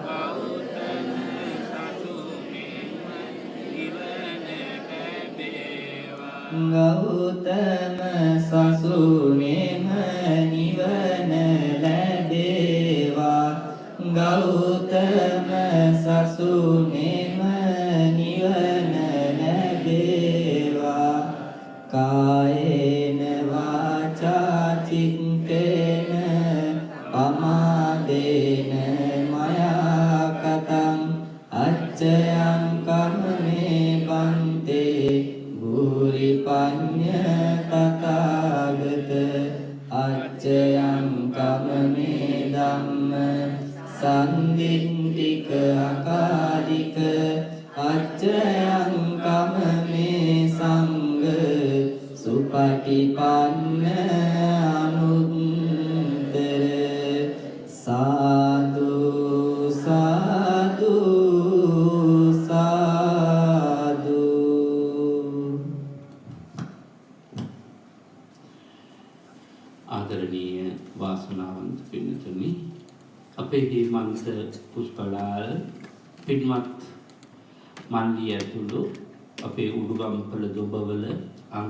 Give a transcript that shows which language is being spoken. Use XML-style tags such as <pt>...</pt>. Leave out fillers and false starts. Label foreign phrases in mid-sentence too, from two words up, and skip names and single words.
<si>ගෞතම සසුනේම නිවන ලැබේවා ගෞතම සසුනේම නිවන ලැබේවා</si> <pi>කායේන වාචා චිත්තේන පමාදේන මයා කතං අච්චයං කම්මේ බන්තේ භූරි පඤ්ඤ තථාගත අච්චයං කම්මේ ධම්ම සම්දිත්තික අකාලික අච්චයං කම්මේ සංඝ සුපටිපන්න අනුත්තර සාදු සාදු සාදු</pi> <si>ආදරණීය වාසනාවන්ත පින්තුනි අපේ හේමන්ත පුෂ්පලාල් පින්වත් මන්දිය ඇතුළු අපේ උඩුගම්පල දොබවල අංක</si>